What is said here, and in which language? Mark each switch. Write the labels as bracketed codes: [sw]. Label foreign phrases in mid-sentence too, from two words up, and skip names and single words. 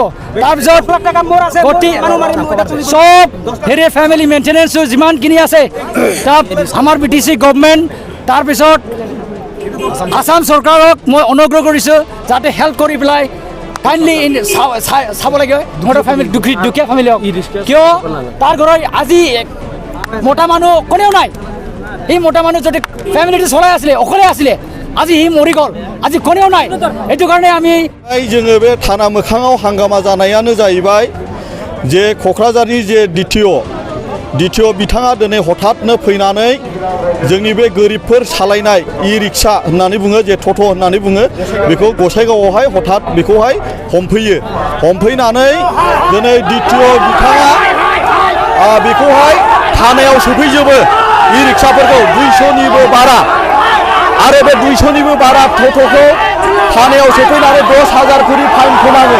[as] তাৰপিছত চব হেৰি [en] family maintenance [as] যিমানখিনি আছে তাত আমাৰ BTC গভৰ্ণমেণ্ট, তাৰপিছত আসাম চৰকাৰক মই অনুগ্ৰহ কৰিছোঁ যাতে হেল্প কৰি পেলাই কাইণ্ডলি চাব লাগে সিহঁতৰ ফেমিলি, দুখীয়া ফেমিলি হওক। কিয় তাৰ ঘৰত আজি মতা মানুহ কোনেও নাই। এই মতা মানুহ যদি ফেমিলিটো চলাই আছিলে, অকলে আছিলে, আজি সি মৰি গ'ল, আজি কোনেও নাই। এইটো কাৰণে আমি [brx] जोङो बे थाना मोखाङाव हांगामा जानायानो जाहैबाय जे क'क्राझारनि जे DTO बिथाङा दिनै हठाथनो फैनानै जोंनि बे गोरिबफोर सालायनाय ई-रिक्शा होननानै बुङो, जे ट'ट' होननानै बुङो, बेखौ गसाइगावआवहाय हठाथ बेखौहाय हमफैनानै दिनै DTO बिथाङा बेखौहाय थानायाव सफैजोबो ई-रिक्शाफोरखौ 200निबो बारा, आरो बे 200निबो बारा ट'ट'खौ थानायाव सफैनानै 10,000 करि फाइन खोनाङो।